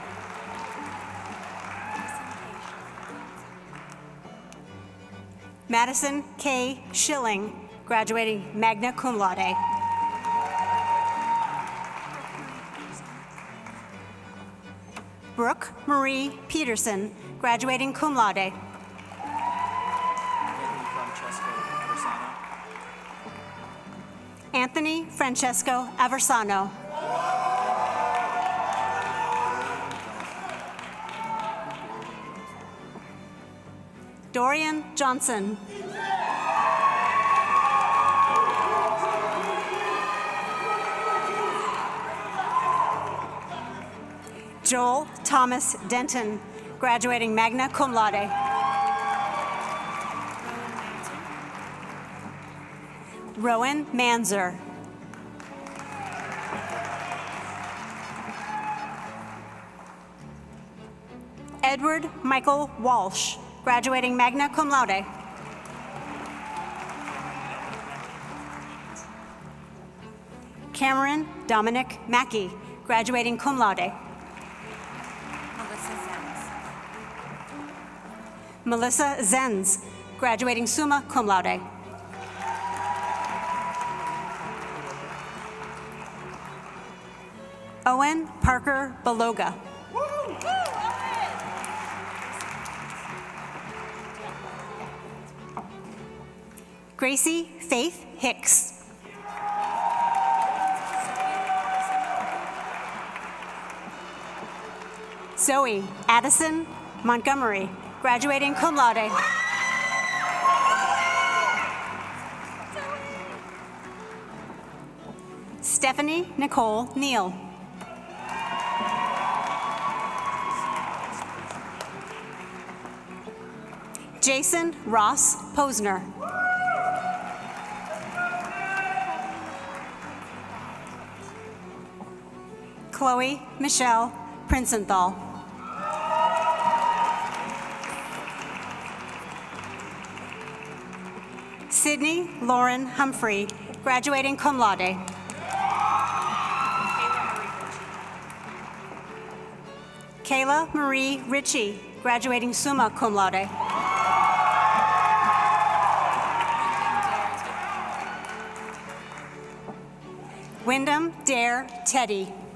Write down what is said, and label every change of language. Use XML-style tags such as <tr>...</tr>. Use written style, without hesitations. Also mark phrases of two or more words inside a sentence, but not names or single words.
<en>Madison K. Schilling, graduating</en> <la>magna cum laude.</la> <en>Brooke Marie Peterson, graduating</en> <la>cum laude.</la> <en>Anthony Francesco Aversano. Dorian Johnson. Joel Thomas Denton, graduating</en> <la>magna cum laude.</la> <en>Rowan Manzer. Edward Michael Walsh, graduating</en> <la>magna cum laude.</la> <en>Cameron Dominic Mackey, graduating</en> <la>cum laude.</la> <en>Melissa Zenz, graduating</en> <la>summa cum laude.</la> <en>Owen Parker Beloga. Gracie Faith Hicks. Zoe Addison Montgomery, graduating</en> <la>cum laude.</la> <en>Stephanie Nicole Neal. Jason Ross Posner. Chloe Michelle Princenthal. Sydney Lauren Humphrey, graduating</en> <la>cum laude.</la> <en>Kayla Marie Ritchie, graduating</en> <la>summa cum laude.</la> <en>Wyndham Dare Teddy.</en>